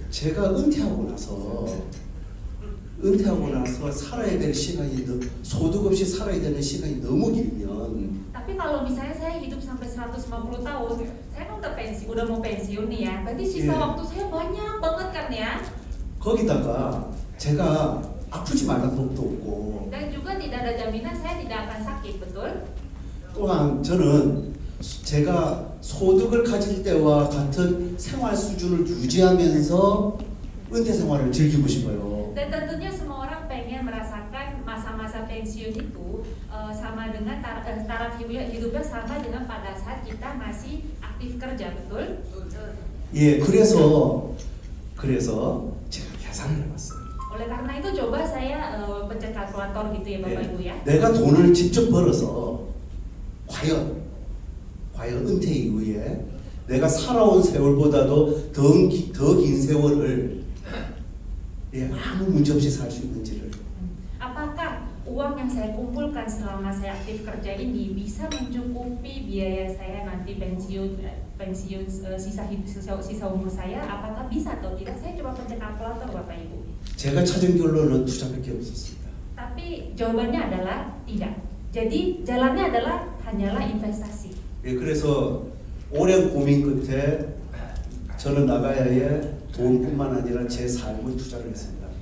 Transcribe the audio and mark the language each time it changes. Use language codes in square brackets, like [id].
[ko] 제가 은퇴하고 나서 살아야 될 시간이 소득 없이 살아야 되는 시간이 너무 길면 [id] Tapi kalau misalnya saya hidup sampai 150 tahun, saya kan udah mau pensiun nih ya. Berarti sisa waktu saya banyak banget kan ya. [ko] 거기다가 제가 아프지 말란 법도 없고 [id] Dan juga tidak ada jaminan saya tidak akan sakit, betul? [ko] 또한 저는 제가 소득을 가질 때와 같은 생활 수준을 유지하면서 은퇴 생활을 즐기고 싶어요. [id] Dan tentunya semua orang pengen merasakan masa-masa pensiun itu sama dengan taraf hidupnya sama dengan pada saat kita masih aktif kerja, betul? [ko] 예, 그래서 제가 계산을 해봤어요. [id] Oleh karena itu coba saya pencet kalkulator gitu ya Bapak Ibu ya. [ko] 내가 돈을 직접 벌어서 과연 은퇴 이후에 내가 살아온 세월보다도 더 긴 세월을 아무 문제 없이 살 수 있는지를. [id] Apakah uang yang saya kumpulkan selama saya aktif kerja ini bisa mencukupi biaya saya nanti pensiun sisa umur saya? Apakah bisa atau tidak? Saya coba pencet kalkulator Bapak Ibu. [ko] 제가 찾은 결론은 투자밖에 없었습니다. [id] Tapi jawabannya adalah tidak. Jadi jalannya adalah hanyalah investasi. [ko] 예, 그래서 오랜 고민 끝에 저는 나가야에 돈뿐만 아니라 제 삶을 투자를 했습니다.